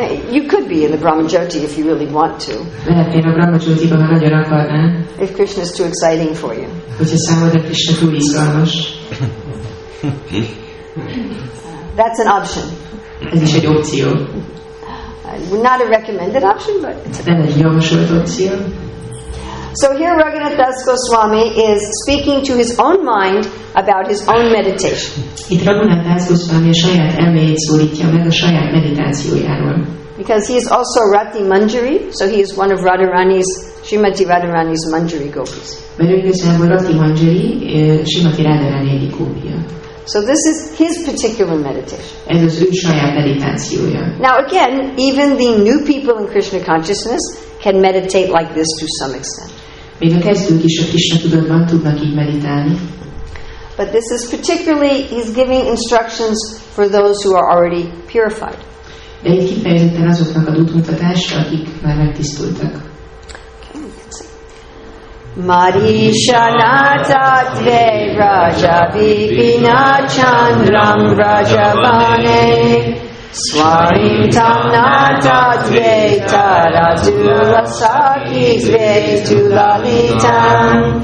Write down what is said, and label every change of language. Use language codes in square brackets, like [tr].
[en] You could be in the Brahmajyoti if you really want to. [hu] Lehetnél a Brahmajyotiba, ha nagyon akarnál. [en] If Krishna is too exciting for you. [hu] Hogyha számodra Krishna túl izgalmas. [en] That's an option. [hu] Ez is egy opció. [en] Not a recommended option, but it's [hu] Nem egy javasolt opció. [en] So here Raghunath Das Goswami is speaking to his own mind about his own meditation. [hu] Itt Raghunath Das Goswami a saját elméjét szólítja meg a saját meditációjáról. [en] Because he is also Rati Manjari, so he is one of Srimati Radharani's Manjari gopis. [hu] Mert ő igazából Rati Manjari, Srimati Radharani egyik gópia. [en] So this is his particular meditation. [hu] Ez az ő saját meditációja. [en] Now again, even the new people in Krishna consciousness can meditate like this to some extent. [hu] Még a kezdők is a Krishna tudatban tudnak így meditálni. [en] But this is particularly, he's giving instructions for those who are already purified. [hu] De itt kifejezetten azoknak ad útmutatásra, akik már megtisztultak. [sa] Marishanatadve Raja Vipina Chandram Rajavane Swarim Tamnatadve Taradula Sakizve Tulalitam